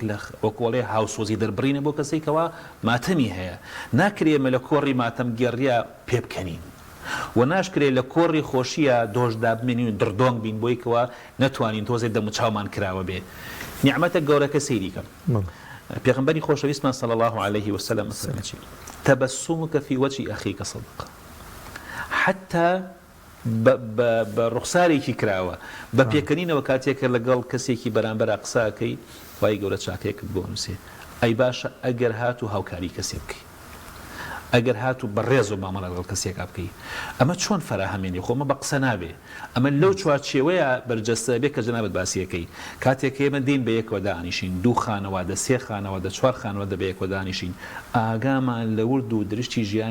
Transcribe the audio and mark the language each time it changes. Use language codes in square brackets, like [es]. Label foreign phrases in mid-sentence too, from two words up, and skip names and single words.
[ckb] لە وەکۆڵێ هاوسۆزی دەربڕینە بۆ کەسێکەوە ماتەمی هەیە ناکرێمە لە کۆڕی ماتەم گێڕیا پێ بکەنین و ناشکرێت لە کۆڕی خۆشیە دۆشدا بمێنین و دڕدۆنگ بین بۆیکەوە نەتوانین تۆزێک دەموچاومان کراوە بێ نیعمەتە گەورەکە سەیریکەم پێغەمبەری خۆشەویستمان [ar] صلی الله عليه وسلم تبسمك في وجه أخيك صدقة [ckb] حتى بە ڕوخسارێکی کراوە بە پێکەنینەوە کاتێکە لەگەڵ کەسێکی بەرامبەر قساکەی وای گەورە چاکەیەکت بۆ نووسێ ئەی باشە ئەگەر هات و هاوکاری کەسێ بکەی ئەگەر هات و بەڕێز و مامەڵە لەگەڵ کەسێکا بکەی ئەمە چۆن فەراهەمێنی خۆمە بە قسە نابێ ئەمە لەو چوارچێوەیە بەرجەستە بێ کە جەنابەت باسیەکەی کاتێک ئێمە دین بە یەکەوە دانیشین دوو خانەوادە سێ خانەوادە چوار خانەوادە بە یەکەوە دانیشین ئاگامان لە ورد و درشتی ژیان